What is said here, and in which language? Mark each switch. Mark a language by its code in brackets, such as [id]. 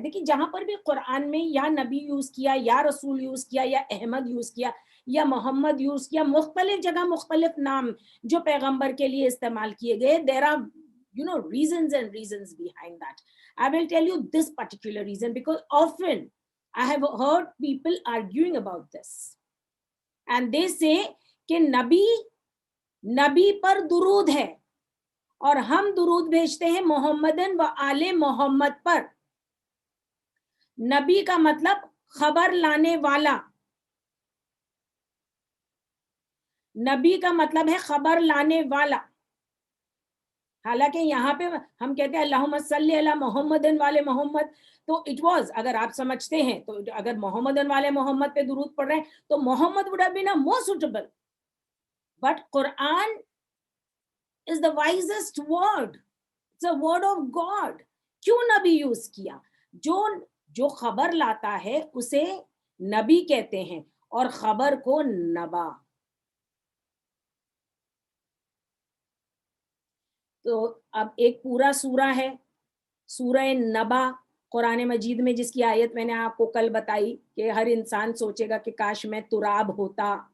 [ur] دیکھیے جہاں پر بھی قرآن میں یا نبی یوز کیا یا رسول یوز کیا یا احمد یوز کیا یا محمد یوز کیا, مختلف جگہ مختلف نام جو پیغمبر کے لیے استعمال کیے گئے. [en] there are reasons and reasons behind that. I will tell you this particular reason because often I have heard people arguing about this and they say [ur] کہ نبی پر درود ہے اور ہم درود بھیجتے ہیں محمدن و آل محمد پر. نبی کا مطلب خبر لانے والا, نبی کا مطلب ہے خبر لانے والا. حالانکہ یہاں پہ ہم کہتے ہیں [ar] اللہم صلی علی محمدن والے محمد, [ur] تو اٹ واز, اگر آپ سمجھتے ہیں تو اگر محمدن والے محمد پہ درود پڑھ رہے ہیں تو محمد [en] would have been a more suitable. But Quran is the wisest word. It's a word of God. [ur] کیوں نبی یوز کیا؟ جو خبر لاتا ہے اسے نبی کہتے ہیں اور خبر کو نبا. تو اب ایک پورا سورہ ہے سورہ نبا قرآن مجید میں, جس کی آیت میں نے آپ کو کل بتائی کہ ہر انسان سوچے گا کہ کاش میں تراب ہوتا.